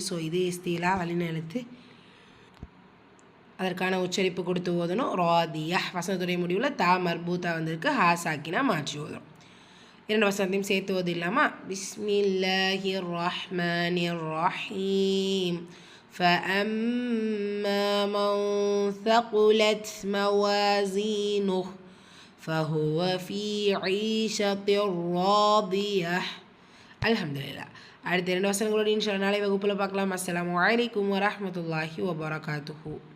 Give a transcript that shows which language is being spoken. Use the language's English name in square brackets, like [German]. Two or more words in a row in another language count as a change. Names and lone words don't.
[Tamil] ஸோ இது இஸ்தீலா வல்லின எழுத்து, அதற்கான உச்சரிப்பு கொடுத்து ஓதணும். ராதியா வசனத்துடைய முடிவில் [Arabic] تاء مربوطة [Tamil] வந்திருக்கு. [Arabic] هاء ساكنة [Tamil] மாற்றி ஓதும். 2 வசனத்தையும் சேர்த்து ஓது இல்லாமா. [Arabic] بسم الله الرحمن الرحيم. فأما من ثقلت موازينه فهو في عيشة راضية. الحمد لله. [Tamil] அடுத்த 2 வசனங்களோடு [Arabic] إن شاء الله [Tamil] நாளை வகுப்பில் பார்க்கலாம். [Arabic] السلام عليكم ورحمة الله وبركاته.